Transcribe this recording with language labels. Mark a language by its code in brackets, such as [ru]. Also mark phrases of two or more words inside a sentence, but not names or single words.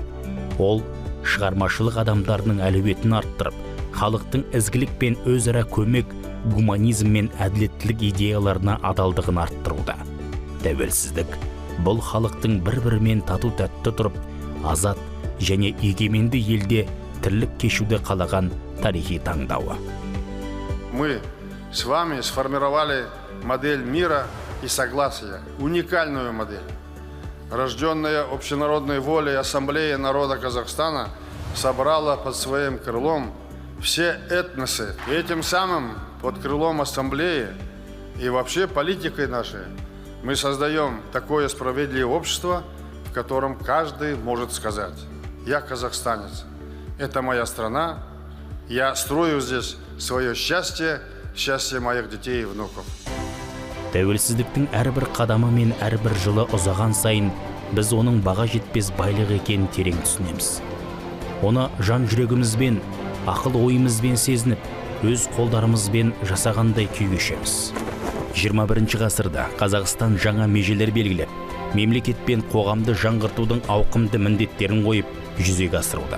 [kk] Ол шығармашылық адамдарының әлеуетін арттырып, халықтың ізгілік пен өзара көмек, гуманизм мен әділеттілік идеяларына адалдығын арттыруда. Тәуелсіздік бұл халықтың бір-бірімен тату-тәтті тұрып, азат және егеменді елде тірлік кешуді қалаған тарихи таңдауы. [ru] Мы с вами сформировали модель мира и согласия, уникальную модель. Рожденная общенародной волей Ассамблея народа Казахстана собрала под своим крылом все этносы. И этим самым под крылом Ассамблеи и вообще политикой нашей мы создаем такое справедливое общество, в котором каждый может сказать: я казахстанец, это моя страна, я строю здесь свое счастье, счастье моих детей и внуков. [kk] Тәуелсіздіктің әрбір қадамы мен әрбір жылы ұзаған сайын біз оның баға жетпес байлық екенін терең түсінеміз. Оны жан жүрегімізбен, ақыл ойымызбен сезініп, өз қолдарымызбен жасағандай күй кешеміз. 21 ғасырда Қазақстан жаңа межелер белгілеп, мемлекет пен қоғамды жаңғыртудың ауқымды міндеттерін қойып жүзеге асыруда.